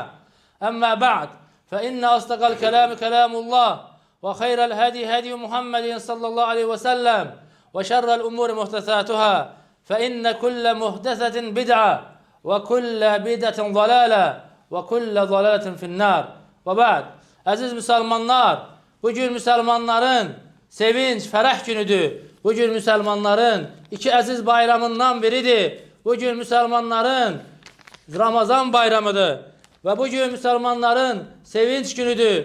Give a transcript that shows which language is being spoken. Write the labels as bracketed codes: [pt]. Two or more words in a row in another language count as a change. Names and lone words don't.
[ar] أما بعد فإن أصدق الكلام كلام الله وخير الهدي هدي محمد صلى الله عليه وسلم وشر الأمور محدثاتها فإن كل محدثة بدعة وكل بدعة ضلالة وكل ضلالة في النار. [tr] وبعد aziz Müslümanlar, bugün Müslümanların sevinç, ferah günüdür. Bugün Müslümanların iki aziz bayramından biridir. Bugün Müslümanların Ramazan bayramıdır. Ve bugün Müslümanların sevinç günüdür.